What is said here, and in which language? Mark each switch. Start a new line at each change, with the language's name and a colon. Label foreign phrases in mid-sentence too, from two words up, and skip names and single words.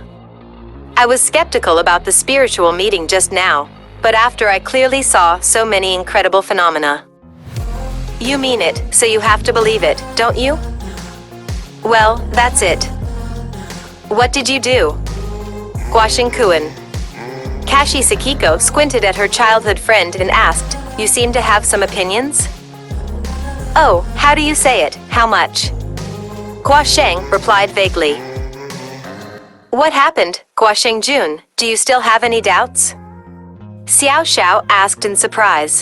English: I was skeptical about the spiritual meeting just now, but after I clearly saw so many incredible phenomena. You mean it, so you have to believe it, don't you? Well, that's it. What did you do? Guashin-kun. Kashi Sakiko squinted at her childhood friend and asked, You seem to have some opinions? Oh, how do you say it, how much? Guasheng replied vaguely. What happened, Guasheng-jun? Do you still have any doubts? Xiao Xiao asked in surprise.